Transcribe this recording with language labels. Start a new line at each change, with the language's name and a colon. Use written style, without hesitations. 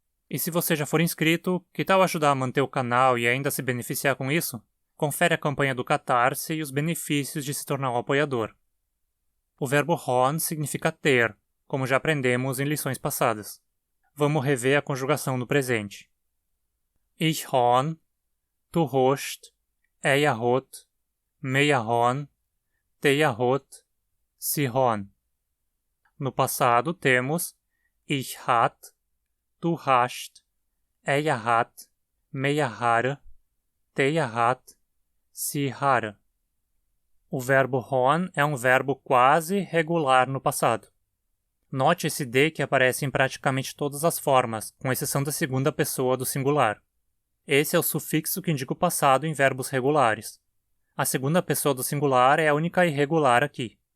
Portuguese: E se você já for inscrito, que tal ajudar a manter o canal e ainda se beneficiar com isso? Confere a campanha do Catarse e os benefícios de se tornar um apoiador. O verbo hon significa ter, como já aprendemos em lições passadas. Vamos rever a conjugação no presente.
German: Ich hon, du hast, er hat, wir haben, ihr hat, sie haben.
Portuguese: No passado temos
German: ich hat, du hast, er hat, wir haben, ihr hat, sie haben.
Portuguese: O verbo hon é um verbo quase regular no passado. Note esse D que aparece em praticamente todas as formas, com exceção da segunda pessoa do singular. Esse é o sufixo que indica o passado em verbos regulares. A segunda pessoa do singular é a única irregular aqui.